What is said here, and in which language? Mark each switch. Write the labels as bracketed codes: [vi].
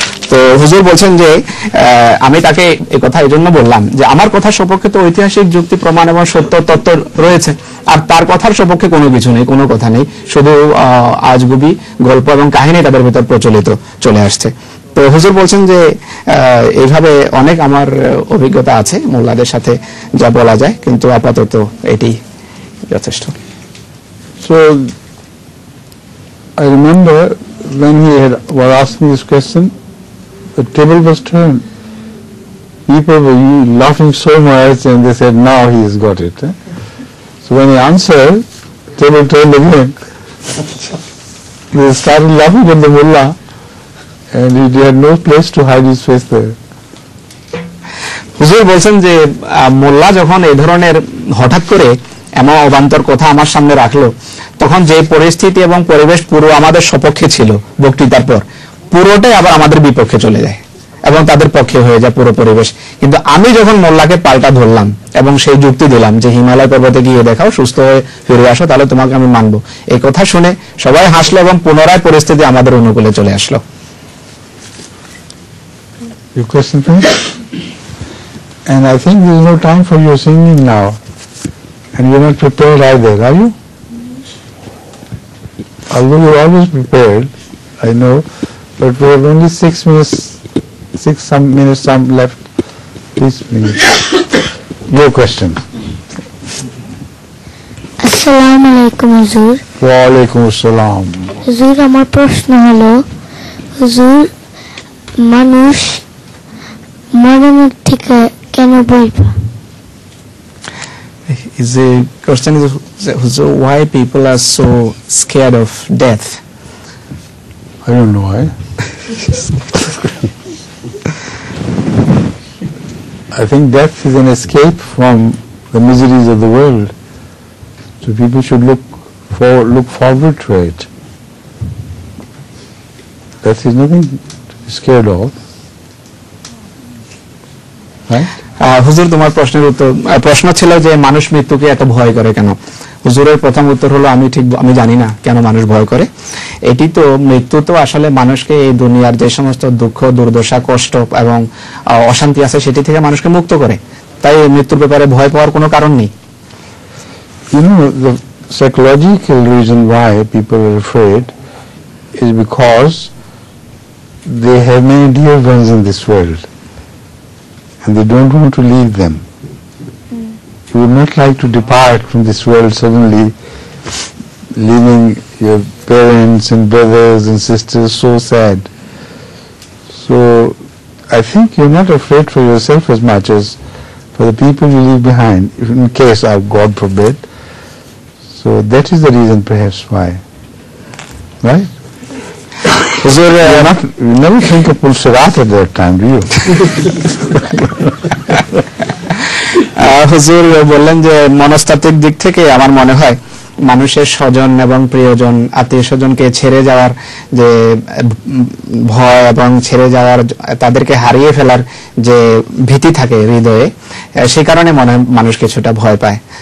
[bn] তো হুজুর বলছেন যে আমি তাকে এই কথা এই জন্য বললাম যে আমার কথার সপক্ষে তো ঐতিহাসিক যুক্তি প্রমাণ এবং সত্য তত্ত্ব রয়েছে, আর তার কথার সপক্ষে কোনো কিছু নেই, কোনো কথা নেই, শুধু আজগুবি গল্প এবং কাহিনী তাদের ভিতর প্রচলিত চলে আসছে। তো হুজুর বলছেন যে এইভাবে অনেক আমার অভিজ্ঞতা আছে মোল্লাদের সাথে যা বলা যায়, কিন্তু আপাতত এটি যথেষ্ট। [en] So I remember when was asking this question, the table was turned. People were laughing so much, and they said, "Now he has got it." So when he answered, table turned again. They started laughing at the mullah, and he had no place to hide his face there. [bn] হুজুর বলছেন যে মোল্লা যখন এই ধরনের হঠাৎ করে এমন অবান্তর কথা আমার সামনে রাখলো, তখন যে পরিস্থিতি এবং পরিবেশ পুরো আমাদের সপক্ষে ছিল বক্তৃতার পর, পুরোটাই আবার আমাদের বিপক্ষে চলে যায় এবং তাদের পক্ষে হয়ে যায় পুরো পরিবেশ। কিন্তু আমি যখন মোল্লাকে পাল্টা ধরলাম এবং সেই যুক্তি দিলাম যে হিমালয় পর্বতে গিয়ে দেখাও, সুস্থ হয়ে ফিরে আসো, তাহলে তোমাকে আমি মানবো, এই কথা শুনে সবাই হাসলো এবং পুনরায় পরিস্থিতি আমাদের অনুকূলে চলে আসলো। [en] Your question, please? And I think there is no time for your singing now. And you're not prepared either, are you? Although you're always prepared, I know, but we have only 6 minutes, some left. Please, your question. [bn] আসসালামু আলাইকুম হুজুর। [ar] Wa alaikum assalam. [bn] হুজুর, আমার প্রশ্ন হলো, হুজুর, মানুষ মরণের থেকে কেন ভয় পায়? [en] The question is, why people are so scared of death? I don't know why. I think death is an escape from the miseries of the world. So people should look forward to it. Death is nothing to be scared of. Right? [bn] হুজুর, তোমার প্রশ্নের উত্তর, প্রশ্ন ছিল যে মানুষ মৃত্যুকে এত ভয় করে কেন। হুজুরের প্রথম উত্তর হলো আমি জানি না কেন মানুষ ভয় করে। এটি তো, মৃত্যু তো আসলে মানুষকে এই দুনিয়ার যে সমস্ত দুঃখ, দুর্দশা, কষ্ট এবং অশান্তি আছে সেটি থেকে মানুষকে মুক্ত করে, তাই মৃত্যুর ব্যাপারে ভয় পাওয়ার কোনো কারণ নেই। [en] You know, the psychological reason why people are afraid is because they have many dear ones in this world and they don't want to leave them. You would not like to depart from this world suddenly, leaving your parents and brothers and sisters so sad. So I think you're not afraid for yourself as much as for the people you leave behind, if in case of God forbid. So that is the reason perhaps why. Right? You never think of Pulsirat at that time, do you? [bn] হুজুর বললেন যে মনস্তাত্ত্বিক দিক থেকে আমার মনে হয় মানুষের স্বজন এবং প্রিয়জন, আত্মীয় স্বজনকে ছেড়ে যাওয়ার যে ভয় এবং ছেড়ে যাওয়ার, তাদেরকে হারিয়ে ফেলার যে ভীতি থাকে হৃদয়ে, সেই কারণে মানুষ কিছুটা ভয় পায়।